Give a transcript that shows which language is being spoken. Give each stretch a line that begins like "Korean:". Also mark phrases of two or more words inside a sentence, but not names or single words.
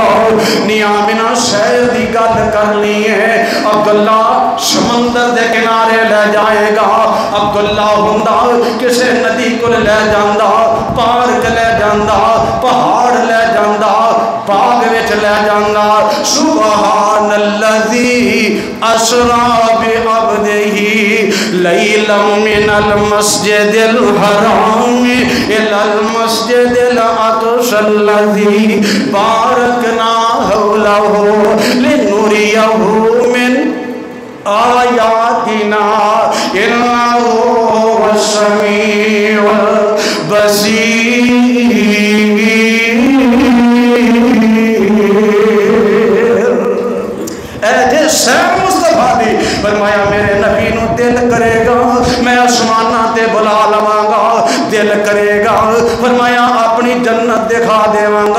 Punjabi: نیامینا شہر دی گل کرنی ہے، عبداللہ سمندر دے کنارے لے جائے گا. عبداللہ ہندا کسے ندی کو لے جاندا، پارک لے جاندا، پہاڑ لے جاندا، باغ وچ لے جاندا.
Arabic: سبحان الذي أسرى بعبده ليلا من المسجد الحرام إلى المسجد الأقصى الذي باركنا حوله لنريه من آياتنا إنه هو السميع البصير.
Punjabi: فرمایا میرے نبی نوں دل کرے گا میں اسماناں تے بلا لواں گا، دل کرے گا فرمایا اپنی جنت دکھا دیواں گا.